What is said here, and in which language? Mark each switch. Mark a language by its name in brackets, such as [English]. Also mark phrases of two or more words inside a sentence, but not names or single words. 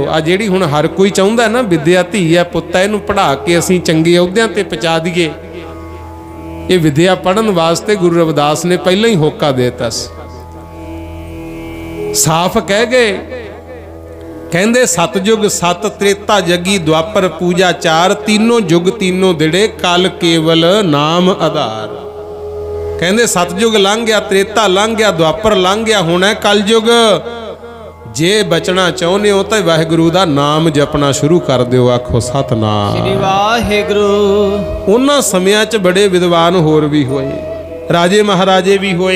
[Punjabi] ਆ ਜਿਹੜੀ ਹੁਣ ਹਰ ਕੋਈ ਚਾਹੁੰਦਾ ਨਾ ਵਿਦਿਆ ਧੀ ਹੈ, ਪੁੱਤ ਹੈ, ਇਹਨੂੰ ਪੜ੍ਹਾ ਕੇ ਅਸੀਂ ਚੰਗੇ ਅਹੁਦਿਆਂ ਤੇ ਪਹੁੰਚਾ ਦਈਏ। ਇਹ ਵਿਦਿਆ ਪੜ੍ਹਨ ਵਾਸਤੇ ਗੁਰੂ ਰਵਿਦਾਸ ਨੇ ਪਹਿਲਾਂ ਹੀ ਹੋਕਾ ਦੇ ਦਿੱਤਾ ਸੀ। ਸਾਫ਼ ਕਹਿ ਗਏ, ਕਹਿੰਦੇ ਸਤਜੁਗ ਸਤ ਤ੍ਰੇਤਾ ਜਗੀ ਦੁਆਪਰ ਪੂਜਾ 4, ਤੀਨੋਂ ਜੁਗ ਤੀਨੋਂ ਦਿੜੇ ਕਲ ਕੇਵਲ ਨਾਮ ਆਧਾਰ। ਕਹਿੰਦੇ ਸਤਜੁਗ ਲੰਘ ਗਿਆ, ਤ੍ਰੇਤਾ ਲੰਘ ਗਿਆ, ਦੁਆਪਰ ਲੰਘ ਗਿਆ, ਹੁਣ ਹੈ ਕਲਯੁਗ। ਜੇ ਬਚਣਾ ਚਾਹੁੰਦੇ ਹੋ ਤਾਂ ਵਾਹਿਗੁਰੂ ਦਾ ਨਾਮ ਜਪਣਾ ਸ਼ੁਰੂ ਕਰ ਦਿਓ। ਆਖੋ ਸਤਨਾਮ ਸ੍ਰੀ ਵਾਹਿਗੁਰੂ। ਉਹਨਾਂ ਸਮਿਆਂ 'ਚ ਬੜੇ ਵਿਦਵਾਨ ਹੋਰ ਵੀ ਹੋਏ, ਰਾਜੇ ਮਹਾਰਾਜੇ ਵੀ ਹੋਏ।